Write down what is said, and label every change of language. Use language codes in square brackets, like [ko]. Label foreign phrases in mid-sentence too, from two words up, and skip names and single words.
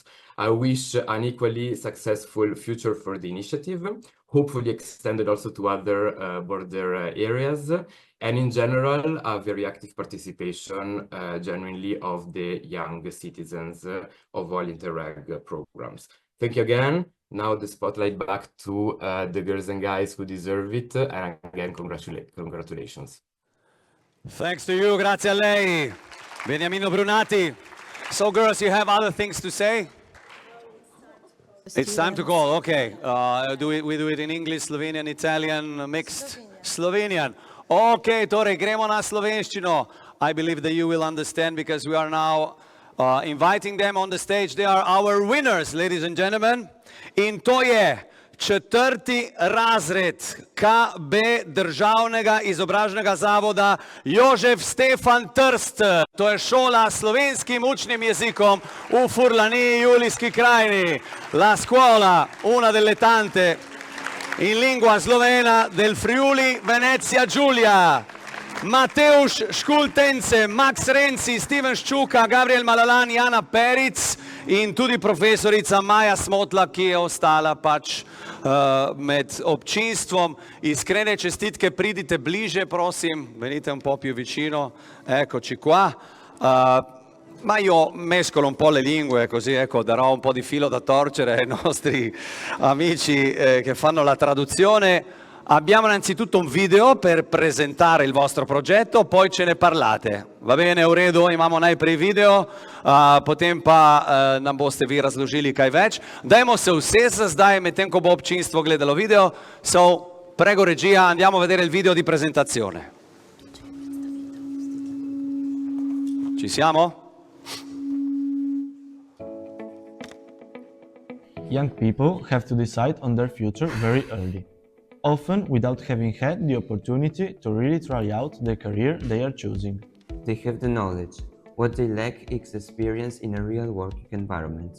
[en] I wish an equally successful future for the initiative, hopefully extended also to other border areas, and in general, a very active participation genuinely of the young citizens of all Interreg programs. Thank you again, now the spotlight back to the girls and guys who deserve it. And again, congratulations. Thanks to you, [it] grazie a lei, Beniamino Brunati. [en] So girls, you have other things to say? It's time to call, okay. We do it in English, Slovenian, Italian, mixed? Slovenian. [sl] Okay, torej, gremo na slovenščino. [en] I believe that you will understand because we are now inviting them on the stage. They are our winners, ladies and gentlemen. [sl] In to je 4. razred KB Državnega izobražnega zavoda Jožef Stefan Trst. To je šola s slovenskim učnim jezikom v Furlaniji, Julijski krajini. [it] La scuola, una delle tante in lingua slovena del Friuli Venezia Giulia. [sl] Mateusz Škultence, Max Renzi, Steven Ščuka, Gabriel Malalan, Jana Peric in tudi profesorica Maja Smotla, ki je ostala pač med občinstvom. Iskrene čestitke, pridite bliže, prosim, [it] venite un po' più vicino, eccoci qua. Ma io mescolo un po' le lingue, così ecco, darò un po' di filo da torcere ai nostri amici che fanno la traduzione. Abbiamo innanzitutto un video per presentare il vostro progetto, poi ce ne parlate. Va bene, [sl] v redu, imamo najprej video, potem pa nam boste vi razložili kaj več. Dajmo se usesti zdaj, medtem ko bo občinstvo gledalo video. [it] So, prego regia, andiamo a vedere il video di presentazione. Ci siamo? [en] Young people have to decide on their future very early, often without having had the opportunity to really try out the career they are choosing. They have the knowledge. What they lack is experience in a real working environment.